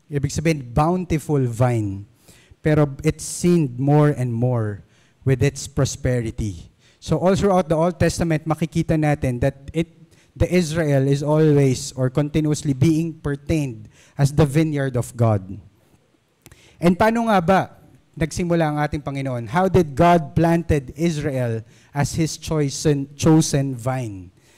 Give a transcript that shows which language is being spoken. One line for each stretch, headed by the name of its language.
Filipino: Ibig sabihin,
English: bountiful vine. Pero it sinned more and more with its prosperity. So all throughout the Old Testament,
Filipino: makikita natin
English: that the Israel is always or continuously being pertained as the vineyard of God.
Filipino: And paano nga ba nagsimula ang ating Panginoon?
English: How did God planted Israel as His chosen vine?